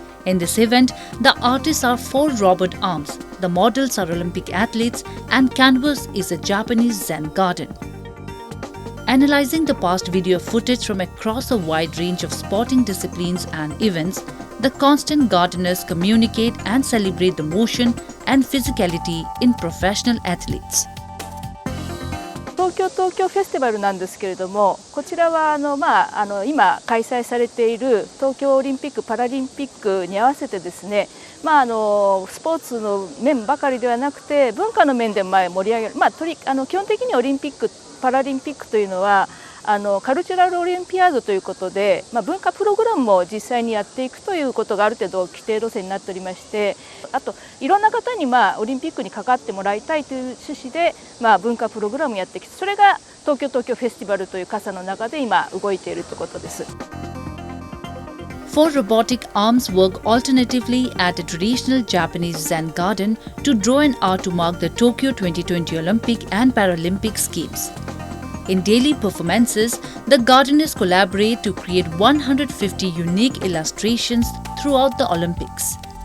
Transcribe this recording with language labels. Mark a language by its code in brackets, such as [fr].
[en] In this event, the artists are 4 robot arms, the models are Olympic athletes, and canvas is a Japanese Zen garden. Analyzing the past video footage from across a wide range of sporting disciplines and events, the Constant Gardeners communicate and celebrate the motion and physicality in professional athletes. [ja] 東京フェスティバルなんですけれども、こちらは今開催されている東京オリンピック・パラリンピックに合わせてですね、スポーツの面ばかりではなくて文化の面で盛り上げる、基本的にオリンピック・パラリンピックというのはカルチュラルオリンピアードということで、文化プログラムも実際にやっていくということがある程度規定路線になっておりまして、あといろんな方にオリンピックに関わってもらいたいという趣旨で文化プログラムをやってきて、それが東京フェスティバルという傘の中で今動いているということです。 [en] 4 robotic arms work alternatively at a traditional Japanese Zen garden to draw an art to mark the Tokyo 2020 Olympic and Paralympic Games. In daily performances, the gardeners collaborate to create 150 unique illustrations throughout the Olympics.